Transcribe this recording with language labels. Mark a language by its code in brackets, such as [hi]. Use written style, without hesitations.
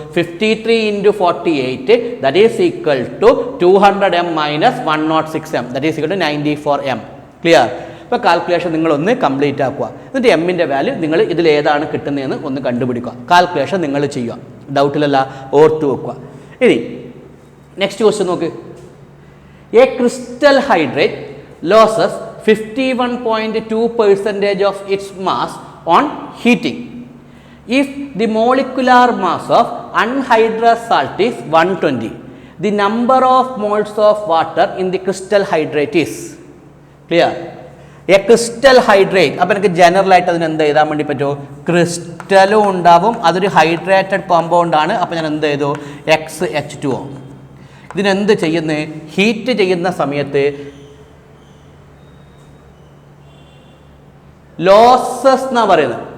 [en] 53 into 48 that is equal to 200 M minus 106 M that is equal to 94 M. Clear? [ml] അപ്പോൾ calculation നിങ്ങളൊന്ന് complete ആക്കുക. എന്നിട്ട് എമ്മിൻ്റെ value നിങ്ങൾ ഇതിൽ ഏതാണ് കിട്ടുന്നതെന്ന് ഒന്ന് കണ്ടുപിടിക്കുക. കാൽക്കുലേഷൻ നിങ്ങൾ ചെയ്യുക. ഡൗട്ടിലല്ല, ഓർത്ത് വെക്കുക. ഇനി നെക്സ്റ്റ് ക്വസ്റ്റ്യൻ നോക്ക്. [en] A crystal hydrate losses 51.2% of its mass on heating. If the molecular mass of anhydrous salt is 120, the number of moles of water in the crystal hydrate is clear. A crystal hydrate, [ml] അപ്പോൾ എനിക്ക് general ആയിട്ട് അതിന് എന്ത് എഴുതാൻ വേണ്ടി പറ്റുമോ? ക്രിസ്റ്റലും ഉണ്ടാവും, അതൊരു ഹൈഡ്രേറ്റഡ് കോമ്പൗണ്ട് ആണ്. അപ്പോൾ ഞാൻ എന്ത് ചെയ്തു? XH2O. ഇതിനെന്ത് ചെയ്യുന്നത്? ഹീറ്റ് ചെയ്യുന്ന സമയത്ത് ലോസസ് എന്നാ പറയുന്നത്.